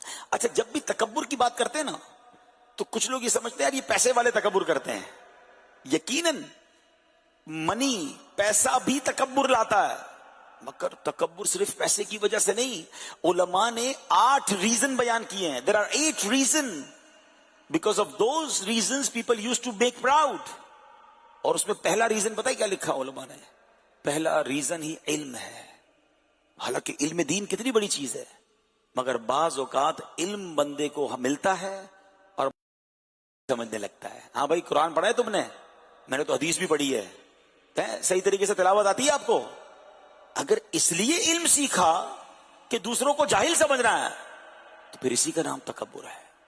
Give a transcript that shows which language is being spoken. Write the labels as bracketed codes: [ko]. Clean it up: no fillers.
[ur] اچھا, جب بھی تکبر کی بات کرتے ہیں نا تو کچھ لوگ یہ سمجھتے ہیں یار یہ پیسے والے تکبر کرتے ہیں. یقیناً منی, پیسہ بھی تکبر لاتا ہے, مگر تکبر صرف پیسے کی وجہ سے نہیں. علماء نے 8 ریزن بیان کیے ہیں. [en] there are 8 reasons because of those reasons people used to make proud. [ur] اور اس میں پہلا ریزن پتہ ہے کیا لکھا علماء نے؟ پہلا ریزن ہی علم ہے. حالانکہ علم دین کتنی بڑی چیز ہے, مگر بعض اوقات علم بندے کو ملتا ہے اور سمجھنے لگتا ہے. ہاں بھائی قرآن پڑھا ہے تم نے؟ میں نے تو حدیث بھی پڑھی ہے. صحیح طریقے سے تلاوت آتی ہے آپ کو؟ اگر اس لیے علم سیکھا کہ دوسروں کو جاہل سمجھنا ہے تو پھر اسی کا نام تکبر ہے.